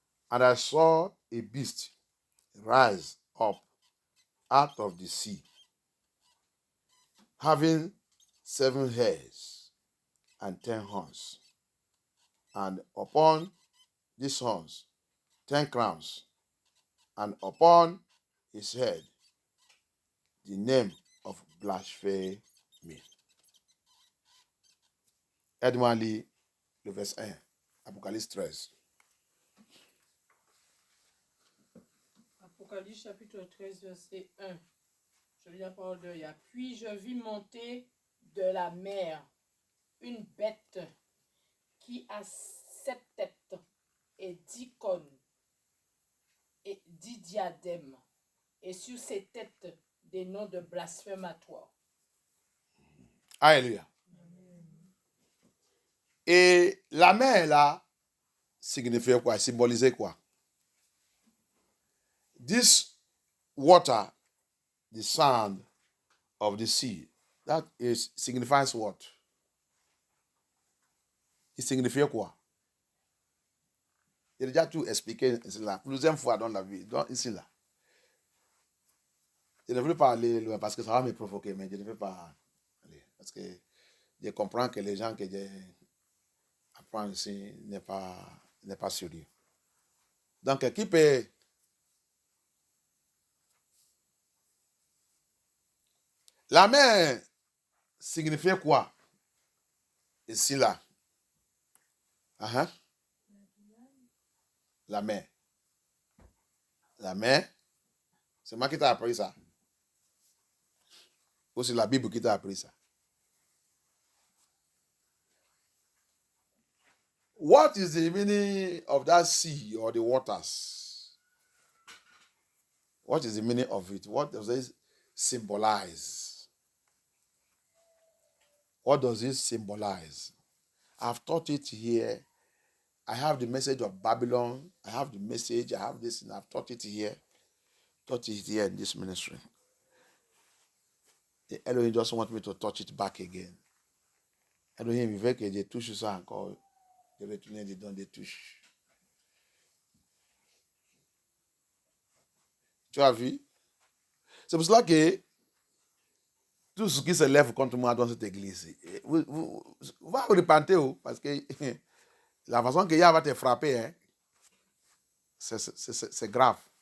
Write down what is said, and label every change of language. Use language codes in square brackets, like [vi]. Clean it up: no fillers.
[en] and I saw a beast rise up out of the sea, having 7 heads and 10 horns, and upon these horns 10 crowns, and upon his head the name of blasphemy. [fr] Aide-moi lire le verset 1, Apocalypse 13. Apocalypse chapitre 13, verset 1. Je lis la parole de Yah. Puis je vis monter de la mer une bête qui a 7 têtes et 10 cornes et 10 diadèmes, et sur ses têtes des noms de blasphématoires. Alléluia. Et la mer là signifiait quoi? Symbolisait quoi? [en] This water, the sand of the sea, that signifies what? [fr] Il signifiait quoi? J'ai déjà tout expliqué ici là, plusieurs fois dans la vie, ici là. Je ne veux pas aller loin parce que ça va me provoquer, mais je ne veux pas aller. Parce que je comprends que les gens que j'apprends ici n'est pas sérieux. Donc, qui peut... La mer signifiait quoi? Ici là. Uh-huh. La mer. La mer. C'est moi qui t'ai appris ça. Ou c'est la Bible qui t'a appris ça. [en] What is the meaning of that sea or the waters? What is the meaning of it? What does it symbolize? What does it symbolize? I've taught it here. I have the message of Babylon. I have the message. I have this, and I've taught it here. Taught it here in this ministry. Et Elohim just want me to touch it back again. [fr] Elohim, il veut que je touche ça encore. Je vais retourner dedans des touches. Tu as vu? C'est pour cela que tout ce qui se lève contre moi dans cette église, vous va vous repenter, parce que la façon que Yah va te frapper, hein, c'est grave.